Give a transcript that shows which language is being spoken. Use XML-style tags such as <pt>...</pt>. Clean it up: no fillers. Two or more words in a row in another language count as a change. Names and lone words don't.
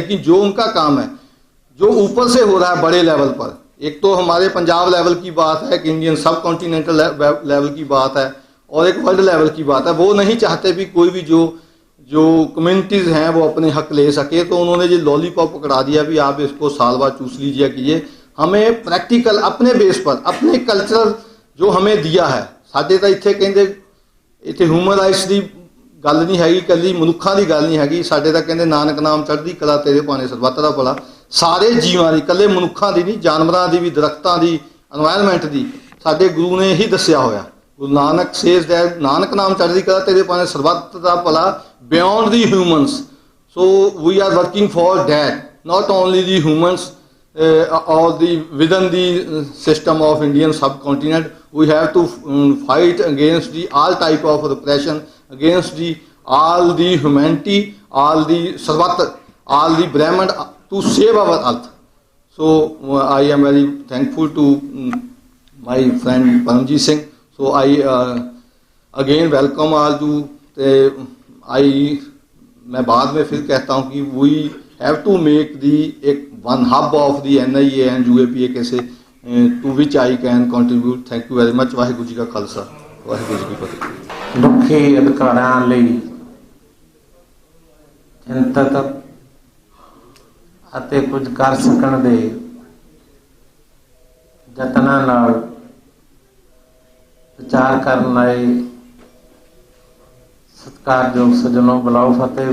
<hi>लेकिन जो उनका काम है, जो ऊपर से हो रहा है बड़े लेवल पर, एक तो हमारे पंजाब लेवल की बात है, कि</hi> <en>Indian subcontinental level</en> <hi>की बात है, और एक</hi> <en>world level</en> <hi>की बात है। वो नहीं चाहते भी कोई भी जो कम्युनिटीज़ हैं वो अपने हक ले सके, तो उन्होंने ये लॉलीपॉप पकड़ा दिया भी आप इसको साल बाद चूस लीजिए कीजिए। हमें प्रैक्टिकल अपने बेस पर, अपने कल्चर जो हमें दिया है,</hi> <pa>साडे ਤਾਂ ਇੱਥੇ ਕਹਿੰਦੇ ਇੱਥੇ</pa> <en>human rights</en> <pa>ਦੀ ਗੱਲ ਨਹੀਂ ਹੈਗੀ, ਕੱਲੀ ਮਨੁੱਖਾਂ ਦੀ ਗੱਲ ਨਹੀਂ ਹੈਗੀ। ਸਾਡੇ ਤਾਂ ਕਹਿੰਦੇ ਨਾਨਕ ਨਾਮ ਚੜ੍ਹਦੀ ਕਲਾ ਤੇਰੇ ਭਾਣੇ ਸਰਬੱਤ ਦਾ ਭਲਾ, ਸਾਰੇ ਜੀਵਾਂ ਦੀ, ਕੱਲੇ ਮਨੁੱਖਾਂ ਦੀ ਨਹੀਂ, ਜਾਨਵਰਾਂ ਦੀ ਵੀ, ਦਰਖਤਾਂ ਦੀ, এনवायरमेंट ਦੀ, ਸਾਡੇ ਗੁਰੂ ਨੇ ਇਹੀ ਦੱਸਿਆ ਹੋਇਆ।</pa> <en>Guru Nanak says that</en> <pa>ਨਾਨਕ ਨਾਮ ਚੜ੍ਹਦੀ ਕਲਾ ਤੇਰੇ ਭਾਣੇ ਸਰਬੱਤ ਦਾ ਭਲਾ</pa> <en>beyond the humans. So we are working for that, not only the humans or the within the system of Indian subcontinent. We have to fight against the all type of repression, against the all the humanity, all the sarbat, all the Brahman, to save our earth. So I am very thankful to my friend Paramjit Singh. So I again welcome all to</en> <hi>मैं बाद में फिर कहता हूँ कि</hi> <en>we have to make the एक one hub of the NIA and UAPA कैसे to which I can contribute. Thank you very much.</en> <pa>ਵਾਹਿਗੁਰੂ ਜੀ ਕਾ ਖਾਲਸਾ, ਵਾਹਿਗੁਰੂ ਜੀ ਕੀ ਫਤਿਹ। ਦੁਖੀ ਅਧਿਕਾਰਾਂ ਲਈ ਚਿੰਤਤ ਅਤੇ ਕੁਝ ਕਰ ਸਕਣ ਦੇ ਯਤਨਾਂ ਨਾਲ ਵਿਚਾਰ ਕਰਨ ਆਏ ਸਤਿਕਾਰਯੋਗ ਸੱਜਣੋ, ਬੁਲਾਓ ਫਤਿਹ।</pa>